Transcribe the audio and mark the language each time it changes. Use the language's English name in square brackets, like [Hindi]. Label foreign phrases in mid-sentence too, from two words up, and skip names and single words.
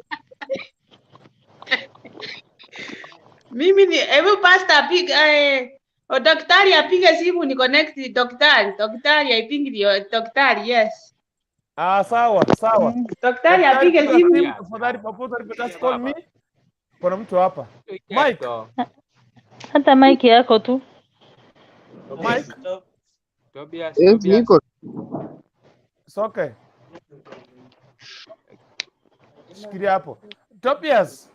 [Swahili] Mimi ni pastor apiga daktari apiga simu ni connect daktari. Daktari [English] I think [Swahili] ndio daktari, yes. Sawa. Daktari apiga simu. Tafadhali popote alipotaka [English] call me. [Swahili] Kuna mtu hapa. Mike. Hata mic yako tu. Mike. Tobias. Niko. [English] It's okay. [Swahili] Shikilia hapo. [English] Tobias.